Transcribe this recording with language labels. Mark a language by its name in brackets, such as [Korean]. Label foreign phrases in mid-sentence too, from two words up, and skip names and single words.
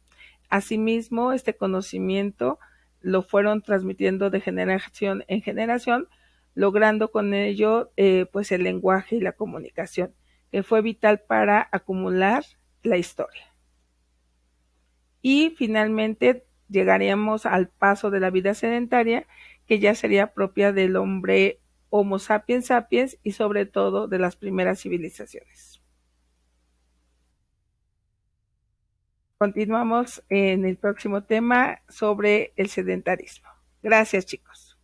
[Spanish] Asimismo, este conocimiento lo fueron transmitiendo de generación en generación, logrando con ello pues el lenguaje y la comunicación, que fue vital para acumular la historia. Y finalmente llegaríamos al paso de la vida sedentaria, que ya sería propia del hombre Homo sapiens sapiens y sobre todo de las primeras civilizaciones. Continuamos en el próximo tema sobre el sedentarismo. Gracias, chicos.